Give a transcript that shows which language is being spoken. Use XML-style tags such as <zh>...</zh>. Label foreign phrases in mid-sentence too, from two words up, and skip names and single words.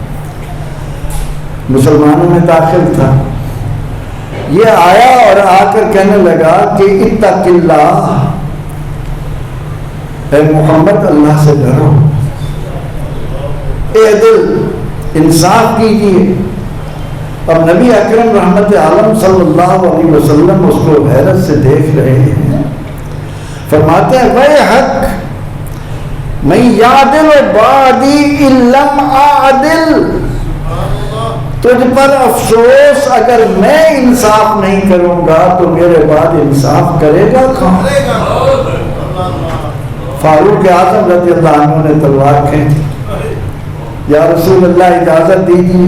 <ur>مسلمانوں میں داخل تھا، یہ آیا اور آ کر کہنے لگا کہ</ur> <ar>اتق اللہ،</ar> <ur>اے محمد اللہ سے ڈرو، اعدل، انصاف کیجیے۔ اور نبی اکرم رحمت عالم</ur> <ar>صلی اللہ علیہ وسلم</ar> <ur>اس کو حیرت سے دیکھ رہے ہیں، فرماتے ہیں</ur> <ar>ویحک من یعدل بعدی ان لم اعدل،</ar> <ur>تجھ پر افسوس، اگر میں انصاف نہیں کروں گا تو میرے بعد انصاف کرے گا کون؟ فاروق اعظم</ur> <ar>رضی اللہ عنہ</ar> <ur>نے تلوار کھینچی،</ur> <ar>یا رسول اللہ</ar> <ur>اجازت دیجیے۔</ur>